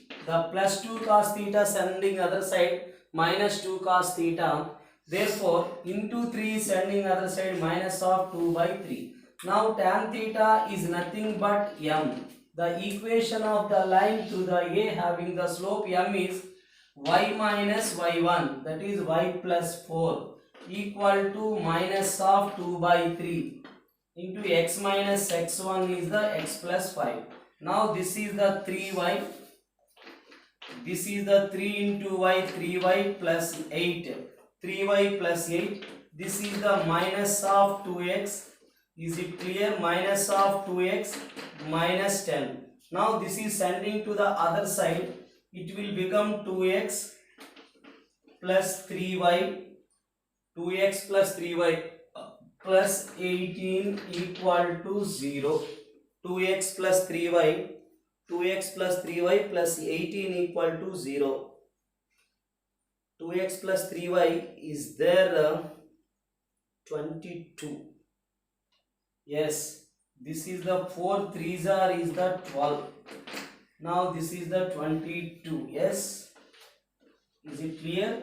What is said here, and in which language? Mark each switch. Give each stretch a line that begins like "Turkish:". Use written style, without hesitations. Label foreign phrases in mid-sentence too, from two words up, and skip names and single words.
English: The plus 2 cos theta sending other side minus 2 cos theta. Therefore into 3 sending other side minus of 2 by 3. Now tan theta is nothing but m. The equation of the line to the A having the slope m is y minus y1, that is y plus 4 equal to minus of 2 by 3 into x minus x1 is the x plus 5. Now this is the 3y. This is the 3 into y, 3y plus 8. 3y plus 8. This is the minus of 2x. Is it clear? Minus of 2x minus 10. Now this is sending to the other side. It will become 2x plus 3y. 2x plus 3y plus 18 equal to 0. 2x plus 3y. 2x plus 3y plus 18 equal to 0. 2x plus 3y is there 22. Yes, this is the 4 3s are is the 12. Now this is the 22. Yes, is it clear?